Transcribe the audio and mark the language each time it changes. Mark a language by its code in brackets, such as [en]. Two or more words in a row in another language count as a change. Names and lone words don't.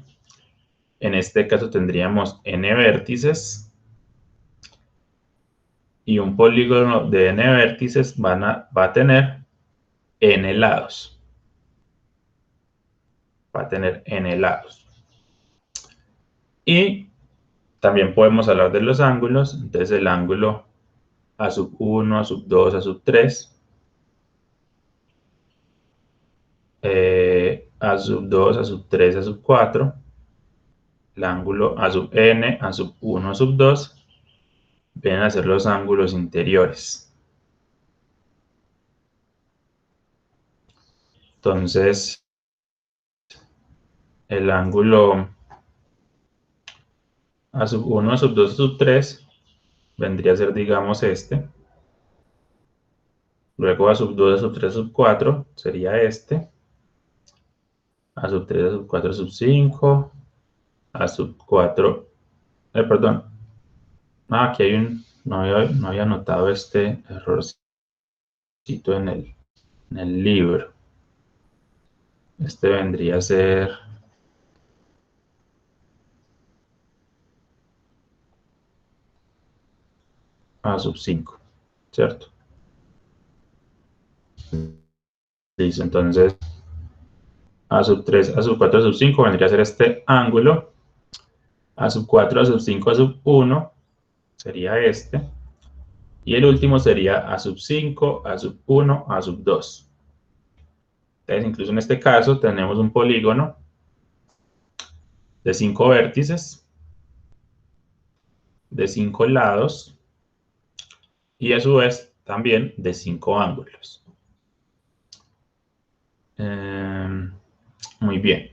[es] En este caso tendríamos n vértices y un polígono de n vértices va a tener n lados. Va a tener n lados. Y también podemos hablar de los ángulos. Entonces el ángulo A sub 1, A sub 2, A sub 3, A sub 2, A sub 3, A sub 4, el ángulo A sub n, A sub 1, A sub 2, vienen a ser los ángulos interiores. Entonces, el ángulo A sub 1, A sub 2, A sub 3 vendría a ser, digamos, este. Luego A sub 2, A sub 3, A sub 4 sería este. A sub 3, A sub 4, A sub 5. A sub 4, perdón. Aquí hay no había notado este errorcito en el libro. Este vendría a ser A sub 5, ¿cierto? Listo, entonces A sub 3, A sub 4, A sub 5 vendría a ser este ángulo. A sub 4, A sub 5, A sub 1 sería este. Y el último sería A sub 5, A sub 1, A sub 2. Entonces, incluso en este caso tenemos un polígono de 5 vértices, de 5 lados y a su vez también de 5 ángulos. Muy bien.